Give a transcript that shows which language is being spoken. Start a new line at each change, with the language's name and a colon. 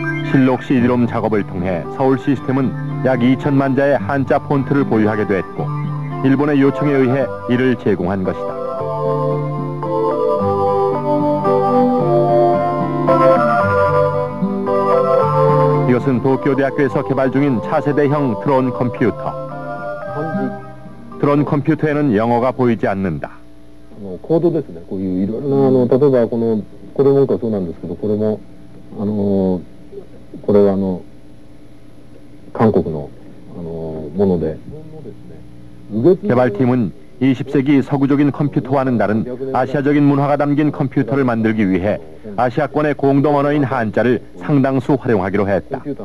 Korean: 실록 CD롬 작업을 통해 서울 시스템은 약 2천만 자의 한자 폰트를 보유하게 됐고 일본의 요청에 의해 이를 제공한 것이다. 이것은 도쿄대학교에서 개발 중인 차세대형 드론 컴퓨터. 드론 컴퓨터에는 영어가 보이지 않는다.
Japanese: コードですね。こういういろいろな例えばこれもそうなんですけど、これもこれは韓国のもので。
Korean: 개발팀은 20세기 서구적인 컴퓨터와는 다른 아시아적인 문화가 담긴 컴퓨터를 만들기 위해 아시아권의 공동 언어인 한자를 상당수 활용하기로 했다.